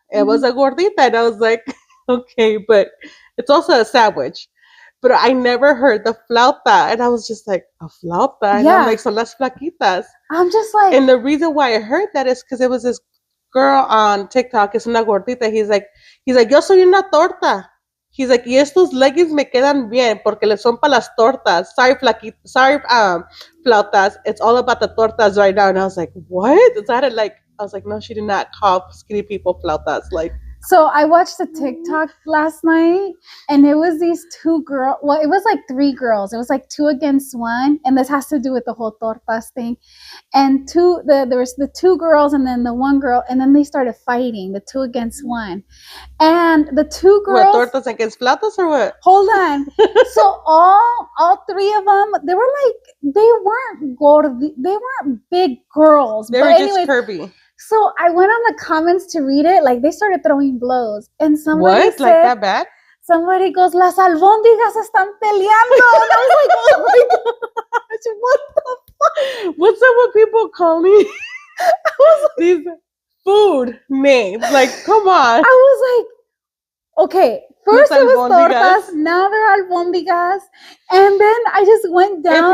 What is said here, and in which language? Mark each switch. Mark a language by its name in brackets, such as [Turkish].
[English] It was a gordita, and I was like, okay, but it's also a sandwich. But I never heard the flauta, and I was just like, a flauta? And I'm like, [Spanish] son las flaquitas. [English] I'm just like... And the reason why I heard that is because it was this girl on TikTok, [Spanish] es una gordita. [English] He's like, [Spanish] yo soy una torta. [English] He's like, [Spanish] y estos leggings me quedan bien porque le son para las tortas. [English] Sorry, flautas. It's all about the tortas right now. And I was like, what? Is that it? Like, I was like, no, she did not call skinny people flautas. Like, so I watched the TikTok last night, and it was these two girls. Well, it was like three girls. It was like 2 against 1, and this has to do with the whole tortas thing. And there was the 2 girls, and then the 1 girl, and then they started fighting, the 2 against 1. And the 2 girls... What, tortas against flautas or what? Hold on. So all 3 of them, they weren't big girls. They were just curvy. So I went on the comments to read it. Like, they started throwing blows. And somebody said... What? Like that bad? Somebody goes, [Spanish] las albóndigas están peleando. [English] And I was like, oh my gosh, what the fuck? What's up with people call me these food names? Like, come on. I was like, okay, first it was tortas, now they're albóndigas. And then I just went down.